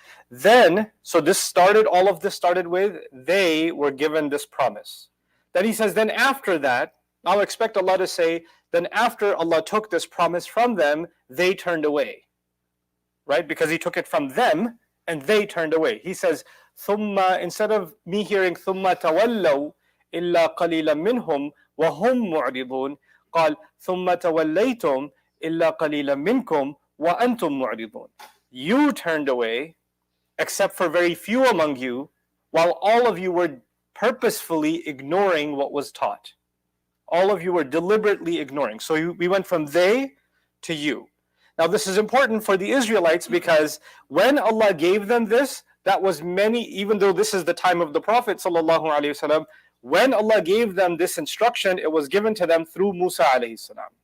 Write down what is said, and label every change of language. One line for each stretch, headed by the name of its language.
English: Then, so all of this started with, they were given this promise. Then he says, then after that, I'll expect Allah to say, then after Allah took this promise from them, they turned away. Right? Because he took it from them, and they turned away. He says,
Arabic: ثُمَّ,
English: instead of me hearing
Arabic: ثُمَّ تَوَلَّوْا إِلَّا قَلِيلًا مِّنْهُمْ وَهُمْ مُعْرِضُونَ, قال ثُمَّ تَوَلَّيْتُمْ إِلَّا قَلِيلًا مِّنْكُمْ وَأَنْتُمْ مُعْرِضُونَ.
English: You turned away, except for very few among you, while all of you were purposefully ignoring what was taught. All of you were deliberately ignoring. So we went from they to you. Now this is important for the Israelites because when Allah gave them this, that was many, even though this is the time of the Prophet ﷺ, when Allah gave them this instruction, it was given to them through Musa ﷺ.